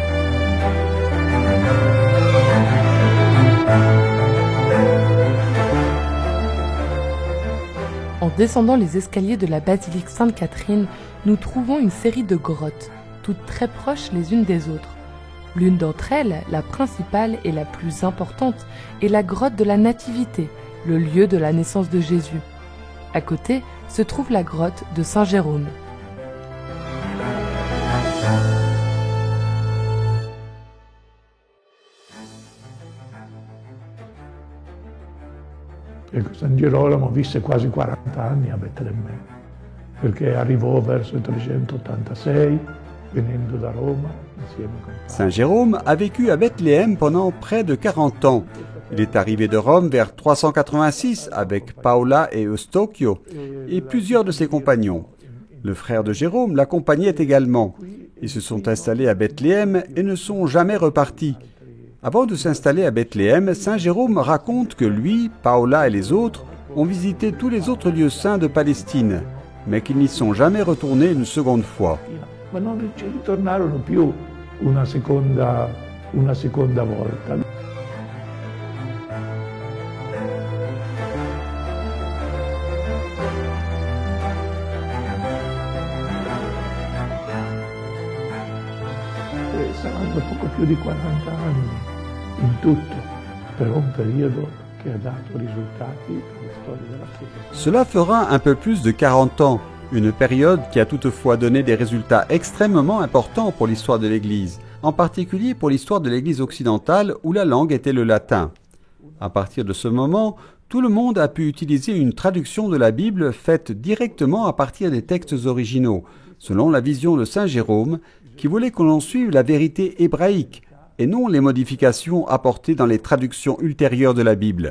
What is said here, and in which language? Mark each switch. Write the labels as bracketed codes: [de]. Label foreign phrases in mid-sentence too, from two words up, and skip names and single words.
[fr] En descendant les escaliers de la basilique Sainte-Catherine, nous trouvons une série de grottes, toutes très proches les unes des autres. L'une d'entre elles, la principale et la plus importante, est la grotte de la Nativité, le lieu de la naissance de Jésus. À côté se trouve la grotte de Saint Jérôme. [it] San Girolamo visse quasi 40 anni a Betlemme, perché arrivò verso il 386, venendo da Roma insieme con [fr] Saint Jérôme a vécu à Bethléem pendant près de 40 ans. Il est arrivé de Rome vers 386 avec Paola et Eustachio et plusieurs de ses compagnons. Le frère de Jérôme l'accompagnait également. Ils se sont installés à Bethléem et ne sont jamais repartis. Avant de s'installer à Bethléem, Saint Jérôme raconte que lui, Paola et les autres ont visité tous les autres lieux saints de Palestine, mais qu'ils n'y sont jamais retournés une seconde fois. [it] ma non ci ritornarono più una seconda volta. Saranno poco più di 40 anni in tutto, però un periodo che ha dato risultati per la storia della Chiesa. [fr] Cela fera un peu plus de 40 ans, une période qui a toutefois donné des résultats extrêmement importants pour l'histoire de l'Église, en particulier pour l'histoire de l'Église occidentale où la langue était le latin. À partir de ce moment, tout le monde a pu utiliser une traduction de la Bible faite directement à partir des textes originaux, selon la vision de Saint Jérôme, qui voulait que l'on suive la vérité hébraïque et non les modifications apportées dans les traductions ultérieures de la Bible.